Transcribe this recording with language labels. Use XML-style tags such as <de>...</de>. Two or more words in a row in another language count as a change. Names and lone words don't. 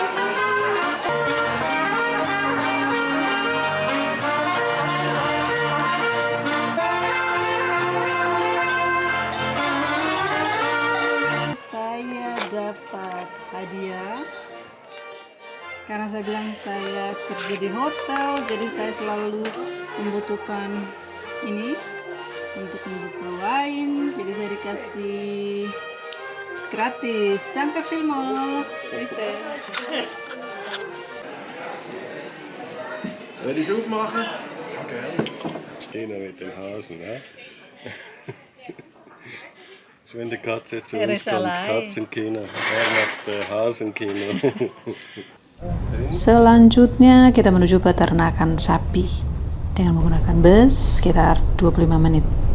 <id>Saya dapat hadiah karena saya bilang saya kerja di hotel, jadi saya selalu membutuhkan ini untuk membuka wine, jadi saya dikasih gratis.</id> <de>Danke vielmals. Soll ich es aufmachen? Okay. Kinder mit den Hasen, ne? Wenn die Katze zu uns kommt, Katzenkino. Er macht Hasenkino.</de> <id>Selanjutnya kita menuju peternakan sapi dengan menggunakan bus sekitar 25 menit.</id>